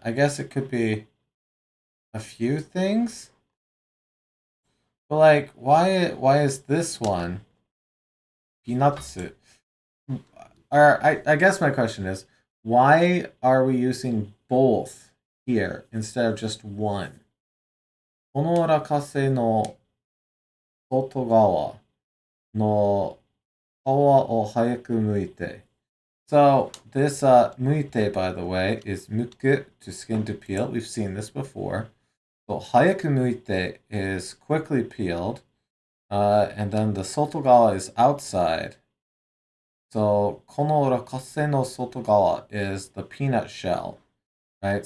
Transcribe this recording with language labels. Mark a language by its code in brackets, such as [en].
[en] I guess it could be a few things. But like, why is this one peanuts? Or I guess my question is, why are we using both here instead of just one? [ja] この落花生の外側の皮を早く剥いて。 [en] So this muite, by the way, is muku, to skin to peel. We've seen this before. So [ja] hayaku muite [en] is quickly peeled, and then the sotogawa is outside. So [ja] kono rakase no sotogawa [en] is the peanut shell, right?